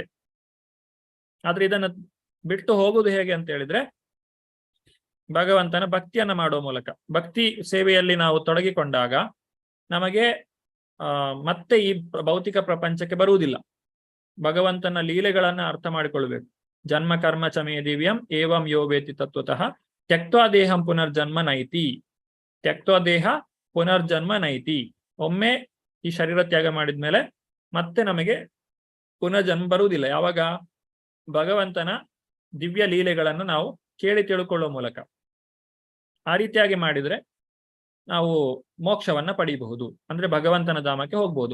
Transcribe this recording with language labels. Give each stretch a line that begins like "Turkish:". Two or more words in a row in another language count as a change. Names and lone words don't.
Kannada: ಆದ್ರೆ ಇದನ್ನ ಬಿಟ್ಟು ಹೋಗುದು ಹೇಗೆ ಅಂತ ಹೇಳಿದ್ರೆ, ಭಗವಂತನ ಭಕ್ತಿಯನ್ನ ಮಾಡುವ ಮೂಲಕ. ಭಕ್ತಿ ಸೇವೆಯಲ್ಲಿ ನಾವು ತೊಡಗಿಕೊಂಡಾಗ ನಮಗೆ ಮತ್ತೆ ಈ ಭೌತಿಕ ಪ್ರಪಂಚಕ್ಕೆ ಬರುವುದಿಲ್ಲ. ಭಗವಂತನ ಲೀಲೆಗಳನ್ನ ಅರ್ಥ ಮಾಡಿಕೊಳ್ಬೇಕು.
Sanskrit: ಜನ್ಮ ಕರ್ಮ ಚ ಮೇ ದಿವ್ಯಂ ಏವಂ ಯೋ ವೇತಿ ತತ್ವತಃ ತ್ಯಕ್ತ್ವಾ ದೇಹಂ ಪುನರ್ಜನ್ಮ ನೈತಿ. ತ್ಯಕ್ತ್ವಾ ದೇಹ ಪುನರ್ಜನ್ಮ ನೈತಿ.
Kannada: ಒಮ್ಮೆ ಈ ಶರೀರ ತ್ಯಾಗ ಮಾಡಿದ್ಮೇಲೆ ಮತ್ತೆ ನಮಗೆ ಪುನರ್ಜನ್ಮ ಬರುವುದಿಲ್ಲ. ಯಾವಾಗ? ಭಗವಂತನ ದಿವ್ಯ ಲೀಲೆಗಳನ್ನು ನಾವು ಕೇಳಿ ತಿಳ್ಕೊಳ್ಳುವ ಮೂಲಕ. ಆ ರೀತಿಯಾಗಿ ಮಾಡಿದ್ರೆ ನಾವು ಮೋಕ್ಷವನ್ನ ಪಡೆಯಬಹುದು, ಅಂದ್ರೆ ಭಗವಂತನ ಧಾಮಕ್ಕೆ ಹೋಗ್ಬಹುದು.